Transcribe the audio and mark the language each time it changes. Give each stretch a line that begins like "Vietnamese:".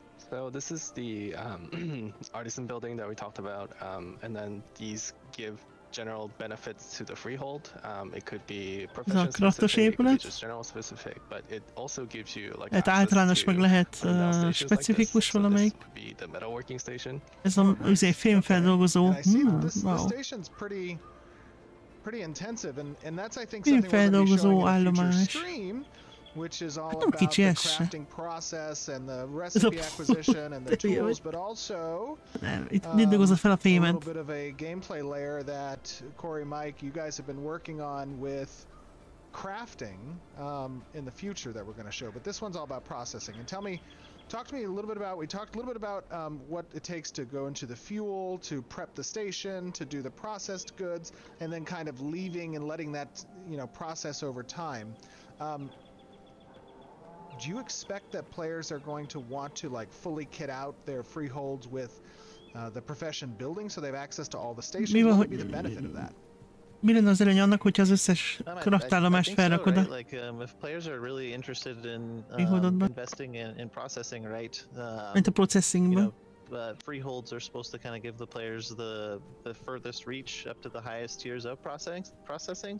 English: So this is the artisan building that we talked about, and then these give general benefits to the freehold. It could be profession specific, it could be just general specific, but it also gives you like
Hungarian: hát általános meg lehet specifikus valamelyik.
English: The metalworking station.
Hungarian: Ez a fémfeldolgozó.
English: Wow. Pretty intensive, and that's I think something we're going to be showing in a future stream, which is all about the crafting process and the recipe acquisition and the tools, but also a little bit of a gameplay layer that Corey, Mike, you guys have been working on with crafting in the future that we're going to show. But this one's all about processing. And talk to me a little bit about, we talked a little bit about what it takes to go into the fuel, to prep the station, to do the processed goods, and then kind of leaving and letting that, process over time. Do you expect that players are going to want to like fully kit out their freeholds with the profession building so they have access to all the stations? What would be the benefit of that?
Hungarian: Mi lenne az előny annak, hogyha az összes kraftállomást felrakod?
English: If players are really interested in investing in processing, right?
Hungarian: Mint a processingban.
English: Freeholds are supposed to kind of give the players the furthest reach up to the highest tiers of processing.